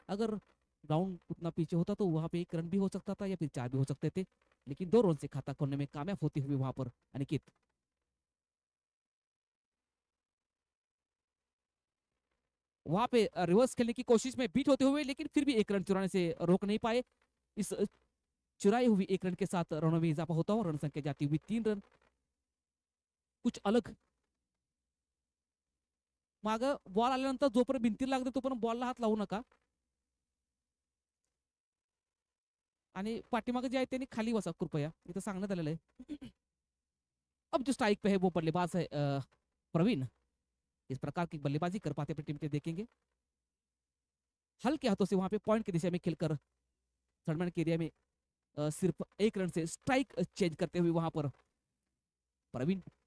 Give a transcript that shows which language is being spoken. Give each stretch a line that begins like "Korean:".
Hindi: अगर ग्राउंड उतना पीछे होता तो वहां पे 1 रन भी हो सकता था या फिर 4 भी हो सकते थे, लेकिन 2 रन से खाता खोलने में कामयाब होते हुए वहां पर अनिकेत। वहां पे रिवर्स खेलने की कोशिश में बीट होते हुए, लेकिन फिर भी 1 रन चुराने से रोक नहीं पाए। इस चुराई हुई 1 रन के साथ रनों में इजाफा होता हुआ रन संख्या जाती हुई 3 रन।
Marathi: कुछ अलग माग बॉल आल्यानंतर जोपर्यंत भिंतीला लागते तोपर्यंत बॉलला हात लावू नका, आणि पाठीमागे जे आहे त्यांनी खाली बसा कृपया, इथं सांगण्यात आलेलं आहे।
Hindi: अब जो स्ट्राइक पे है वो बल्लेबाज है प्रवीण। इस प्रकार की बल्लेबाजी कर पाते अपनी टीम के देखेंगे। हल्के हाथों से वहां पे पॉइंट की दिशा में खेलकर थर्डमैन के एरिया में सिर्फ 1 रन से स्ट्राइक चेंज करते हुए वहां पर प्रवीण।